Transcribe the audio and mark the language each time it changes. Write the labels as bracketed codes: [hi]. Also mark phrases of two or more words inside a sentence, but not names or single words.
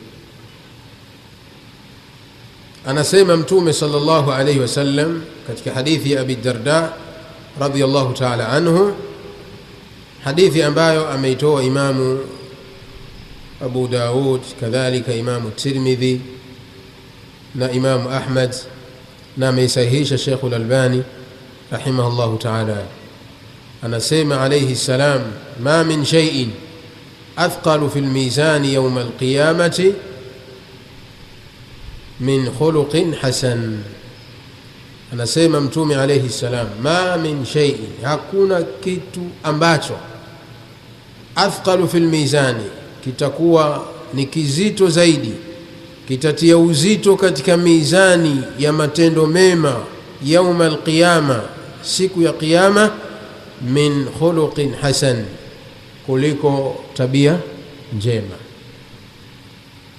[sw] Anasema Mtume [ar] صلى الله عليه وسلم [sw] katika hadithi ya Abi Darda [ar] رضي الله تعالى عنه, [sw] hadithi ambayo ameitoa Imamu Abu Daud, kadhalika Imamu Tirmidhi na Imamu Ahmad, na ameisahihisha Sheikh al-Albani [ar] رحمه الله تعالى. Anasema عليه السلام ما من شيء أثقل في الميزان يوم القيامة من خلق حسن. [sw] Anasema Mtume [ar] عليه السلام, ما من شيء, [sw] hakuna kitu ambacho [ar] أثقل في الميزان, [sw] kitakuwa ni kizito zaidi, kitatia uzito katika mizani ya matendo mema [ar] يوم القيامة, [sw] siku ya kiyama, [ar] من خلق حسن, [sw] kuliko tabia njema.